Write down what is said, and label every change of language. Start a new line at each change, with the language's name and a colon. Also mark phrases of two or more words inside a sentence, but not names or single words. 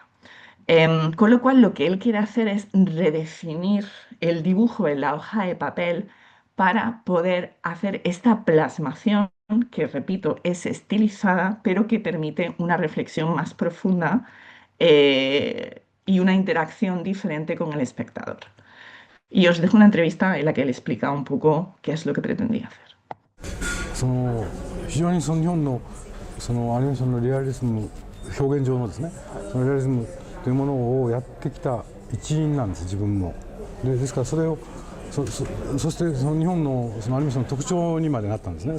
Spanish: Con lo cual, lo que él quiere hacer es redefinir el dibujo en la hoja de papel para poder hacer esta plasmación que, repito, es estilizada, pero que permite una reflexión más profunda y una interacción diferente con el espectador. Y os dejo una entrevista en la que él explica un poco qué es lo que pretendía hacer.
Japanese: その非常にその日本のそのアニメーションのリアリズム表現上のですねそのリアリズムというものをやってきた一員なんです自分もですからそれをそしてその日本のそのアニメーションの特徴にまでなったんですね。